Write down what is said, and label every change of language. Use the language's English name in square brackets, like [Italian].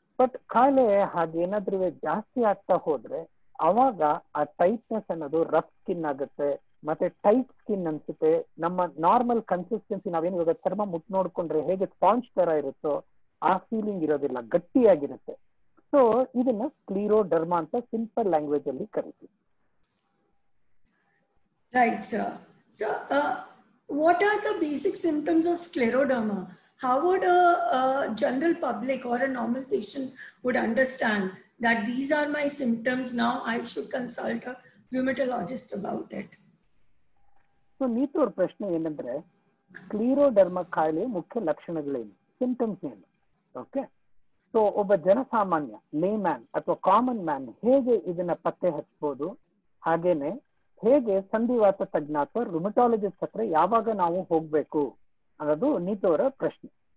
[Kannada] But ಕಾಯಿಲೆ ಹಾಗೇನಾದ್ರೂ ಜಾಸ್ತಿ ಆಗ್ತಾ ಹೋದ್ರೆ ಅವಾಗ ಆ ಟೈಟ್ನೆಸ್ ಅನ್ನೋದು ರಫ್ ಸ್ಕಿನ್ ಆಗುತ್ತೆ, ಮತ್ತೆ ಟೈಟ್ ಸ್ಕಿನ್ ಅನ್ಸುತ್ತೆ. ನಮ್ಮ ನಾರ್ಮಲ್ ಕನ್ಸಿಸ್ಟೆನ್ಸಿ, ನಾವೇನು ಇವಾಗ ಚರ್ಮ ಮುಟ್ ನೋಡ್ಕೊಂಡ್ರೆ ಹೇಗೆ ಸ್ಪಾಂಜ್ ತರ ಇರುತ್ತೋ ಆ ಫೀಲಿಂಗ್ ಇರೋದಿಲ್ಲ, ಗಟ್ಟಿಯಾಗಿರುತ್ತೆ. ಸೊ ಇದನ್ನ ಸ್ಕ್ಲಿರೋಡರ್ಮಾ ಅಂತ ಸಿಂಪಲ್ ಲ್ಯಾಂಗ್ವೇಜ್ ಅಲ್ಲಿ ಕರಿತೀವಿ. [English] Right, sir. So, what are the basic symptoms of scleroderma? How would a general public or a normal patient would understand that these are my symptoms, now I should consult a rheumatologist about it? [Kannada] So Neetu ಅವ್ರ ಪ್ರಶ್ನೆ ಏನಂದ್ರೆ, ಸ್ಕ್ಲಿರೋಡರ್ಮಾ ಕಾಯಿಲೆ ಮುಖ್ಯ ಲಕ್ಷಣಗಳೇನು, symptoms ಏನು? Okay, so ಒಬ್ಬ ಜನಸಾಮಾನ್ಯ Lehman ಅಥವಾ common man ಹೇಗೆ ಇದನ್ನ ಪತ್ತೆ ಹಚ್ಬೋದು, ಹಾಗೇನೆ ಹೇಗೆ ಸಂಧಿವಾತ ತಜ್ಞ ಅಥವಾ ರುಮಟಾಲಜಿಸ್ಟ್ ಹತ್ರ ಯಾವಾಗ ನಾವು ಹೋಗ್ಬೇಕು ಅನ್ನೋದು ನೀತು ಅವರ ಪ್ರಶ್ನೆ.